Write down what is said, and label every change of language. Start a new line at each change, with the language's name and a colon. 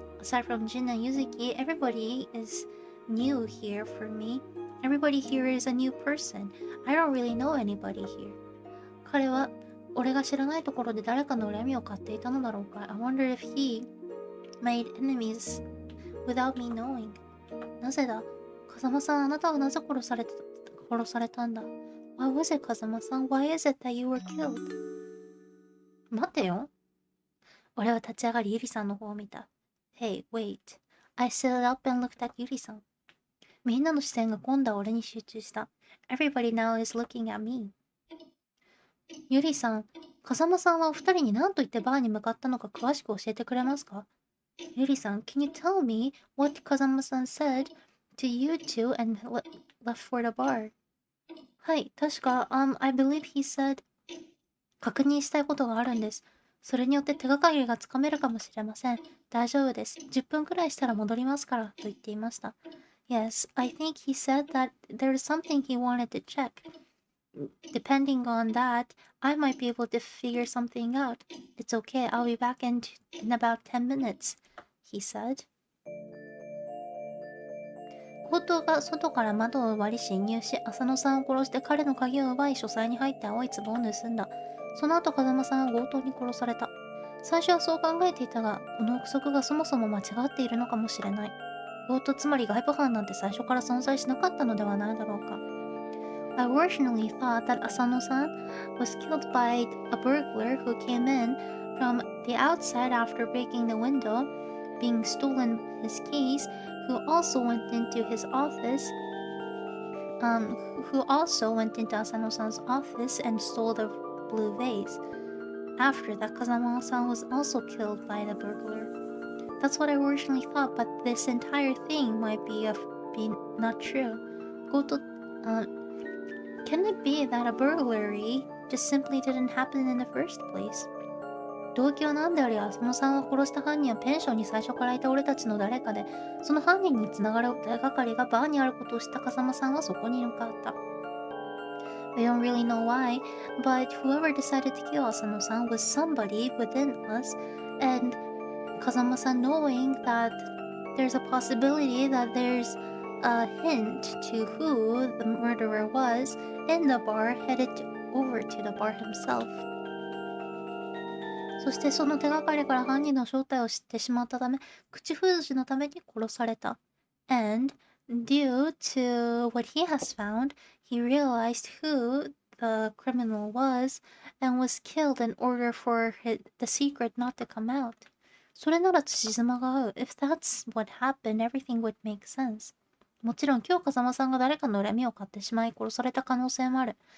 English: Aside from Jin and Yuzuki, everybody is new here for me. Everybody here is a new person. I don't really know anybody here.
Japanese: 彼は、俺が知らないところで誰かの恨みを買っていたのだろうか。
English: I wonder if he made enemies without me knowing.
Japanese: なぜだ風間さん、あなたはなぜ殺されたんだ
English: Why was it, 風間さん Why is it that you were killed?
Japanese: 待てよ。俺は立ち上がりゆりさんの方を見た。
English: Hey, wait. I stood up and looked at ゆりさん。
Japanese: みんなの視線が今度は俺に集中した。
English: Everybody now is looking at me.
Japanese: ゆりさん、風間さんはお二人に何と言ってバーに向かったのか詳しく教えてくれますかゆりさん、
English: Can you tell me what 風間さん said to you two and left for the bar?
Japanese: はい、確か、
English: I believe he said
Japanese: 確認したいことがあるんです。それによって手がかりがつかめるかもしれません。大丈夫です。 10分くらいしたら戻りますから、と言っていました。
English: Yes, I think he said that there's something he wanted to check. Depending on that, I might be able to figure something out. It's okay, I'll be back in about 10 minutes, he said.
Japanese: 強盗が外から窓を割り侵入し、浅野さんを殺して彼の鍵を奪い、書斎に入って青い壺を盗んだ。その後、風間さんは強盗に殺された。最初はそう考えていたが、この憶測がそもそも間違っているのかもしれない。強盗つまり外部犯なんて最初から存在しなかったのではないだろうか。
English: I originally thought that Asano-san was killed by a burglar who came in from the outside after breaking the window, being stolen his keys, who also went into Asano-san's office and stole the blue vase. After that, Kazama-san was also killed by the burglar. That's what I originally thought, but this entire thing might be not true. Can it be that a burglary just simply didn't happen in the first place?
Japanese: 動機は何であれ、浅野さんを殺した犯人はペンションに最初からいた俺たちの誰かで、その犯人につながる手がかりがバーにあることを知った風間さんはそこに向かった。
English: We don't really know why, but whoever decided to kill Asano-san was somebody within us, and Kazama-san knowing that there's a possibility that there's a hint to who the murderer was in the bar headed over to the bar himself.
Japanese: そしてその手がかりから犯人の正体を知ってしまったため、口封じのために殺された。
English: And due to what he has found, he realized who the criminal was and was killed in order for the secret not to come out.
Japanese: それなら辻褄が合う。
English: If that's what happened, everything would make sense.
Japanese: もちろん今日風間さんが誰かの恨みを買ってしまい殺された可能性もある。